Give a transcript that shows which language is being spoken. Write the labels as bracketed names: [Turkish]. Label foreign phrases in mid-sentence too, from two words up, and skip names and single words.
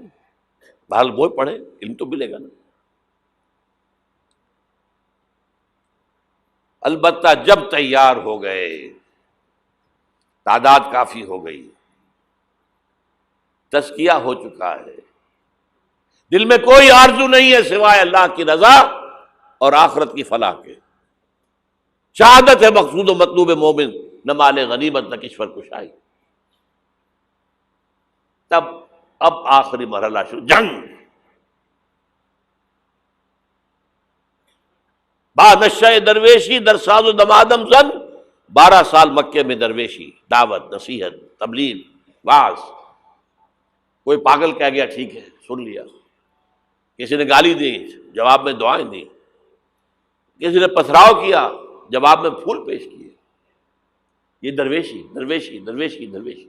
[Urdu] بہرحال وہ پڑھیں، علم تو ملے گا نا. البتہ جب تیار ہو گئے، تعداد کافی ہو گئی، تزکیہ ہو چکا ہے، دل میں کوئی آرزو نہیں ہے سوائے اللہ کی رضا اور آخرت کی فلاح کے، شہادت ہے مقصود و مطلوب مومن، نہ مال غنیمت نہ کشور کشائی۔ تب اب آخری مرحلہ شروع، جنگ۔ [Persian] با نشہ درویشی در ساز و دمادم زن، [Urdu] 12 سال مکے میں درویشی، دعوت، نصیحت، تبلیغ، واعظ۔ کوئی پاگل کہہ گیا ٹھیک ہے سن لیا، کسی نے گالی دی جواب میں دعائیں دی، کسی نے پتھراؤ کیا جواب میں پھول پیش کیے۔ یہ درویشی درویشی درویشی درویشی۔